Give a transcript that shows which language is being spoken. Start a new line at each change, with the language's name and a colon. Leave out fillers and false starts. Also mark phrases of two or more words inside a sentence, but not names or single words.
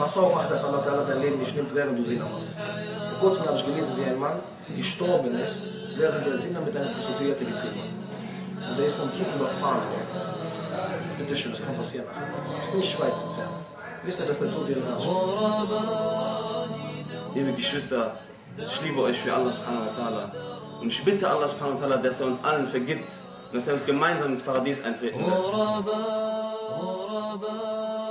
German: Pass auf, dass Allah dein Leben nicht nimmt, während du Sinne machst. Vor kurzem habe ich gelesen, wie ein Mann gestorben ist, während der Sinne mit einer Prostituierte getrieben hat. Und der ist vom Zug überfahren worden. Bitte schön, das kann passieren. Das ist nicht weit entfernt. Wisst ihr, dass der Tod dir nahe steht? Liebe Geschwister, ich liebe euch für Allah
Arabic: سبحانه وتعالى.
German: Und ich bitte Allah
Arabic: سبحانه وتعالى,
German: dass er uns allen vergibt und dass er uns gemeinsam ins Paradies eintreten lässt.